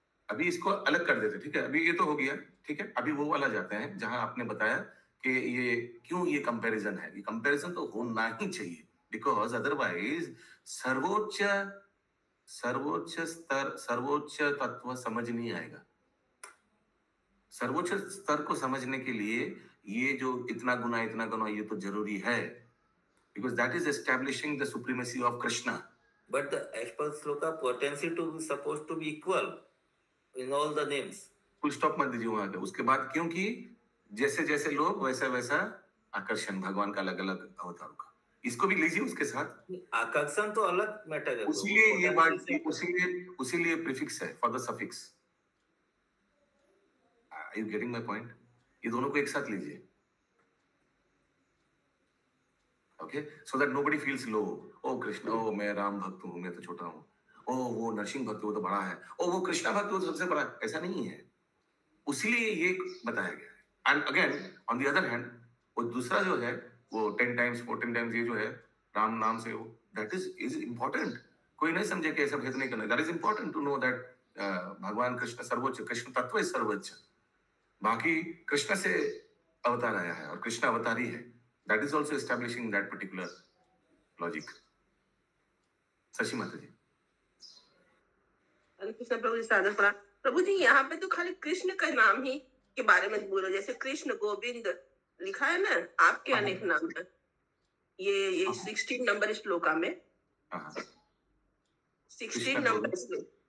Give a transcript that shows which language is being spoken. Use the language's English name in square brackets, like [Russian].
[Hindi] अभी इसको अलग कर देते, ठीक है, अभी ये तो हो गया, ठीक है। अभी वो वाला जाते हैं जहां आपने बताया कि ये क्यों ये कंपैरिजन है। ये कंपैरिजन तो होना ही चाहिए, [English] because otherwise [Hindi] सर्वोच्च स्तर, सर्वोच्च तत्व समझ नहीं आएगा। सर्वोच्च स्तर को समझने के लिए ये जो इतना गुना ये तो जरूरी है, [English] because that is establishing the supremacy of Krishna. But the as per shloka potency to be supposed to be equal in all the names. [Hindi] Full stop मत दीजिए वहां पे उसके बाद, क्योंकि जैसे जैसे लोग वैसा आकर्षण भगवान का अलग अलग अवतारों का, इसको भी लीजिए उसके साथ। आकर्षण तो अलग मैटर है, उसीलिए ये बात, उसीलिए प्रीफिक्स है [English] For the suffix. Are you getting my point? [Hindi] ये दोनों को एक साथ लीजिए, [English] okay? So that nobody feels low. [Hindi] Oh Krishna, oh मैं राम भक्त हूँ, मैं तो छोटा हूँ। Oh वो नरसिंह भक्त, वो तो बड़ा है। Oh वो कृष्णा भक्त, वो तो सबसे बड़ा है। ऐसा नहीं है, उसीलिए ये बताया गया है। [English] And again, on the other hand, [Hindi] वो दूसरा जो है वो [English] 10 times 14 times [Hindi] ये जो है राम नाम से, वो [English] that is important. [Hindi] कोई नहीं समझे कि ऐसा भेद नहीं करना। [English] That is important to know that [Hindi] भगवान कृष्ण सर्वोच्च, कृष्ण तत्व [English] is [Hindi] सर्वोच्च। बाकी कृष्ण से अवतार आया है और कृष्ण अवतारी है। [English] That is also establishing that particular logic. [Hindi] Shashi माता जी। कृष्ण प्रभु जी सादर प्रणाम। प्रभु जी यहाँ पे तो खाली कृष्ण का नाम ही के बारे में बोलो, जैसे कृष्ण गोविंद लिखा है ना, आपके अनेक नाम है। ये 16 नंबर श्लोका में 16 नंबर श्लोक।